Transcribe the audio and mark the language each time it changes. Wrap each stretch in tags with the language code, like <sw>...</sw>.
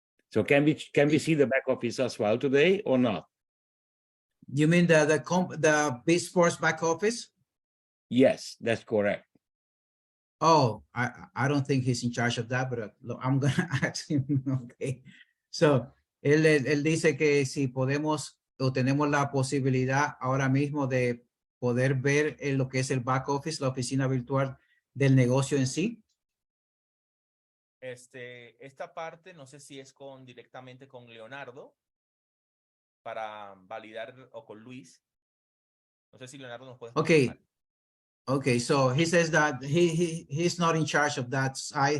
<en>So can we see the back office as well today or not? You mean the B Sports back office? Yes, that's correct. Oh, I don't think he's in charge of that, but I'm gonna ask him. Okay.</en> <es>So él dice que si podemos o tenemos la posibilidad ahora mismo de poder ver lo que es el back office, la oficina virtual del negocio en sí. Esta parte no sé si es directamente con Leonardo para validar o con Luis. No sé si Leonardo nos puede explicar.</es> <en>Okay, so he says that he's not in charge of that side.</en>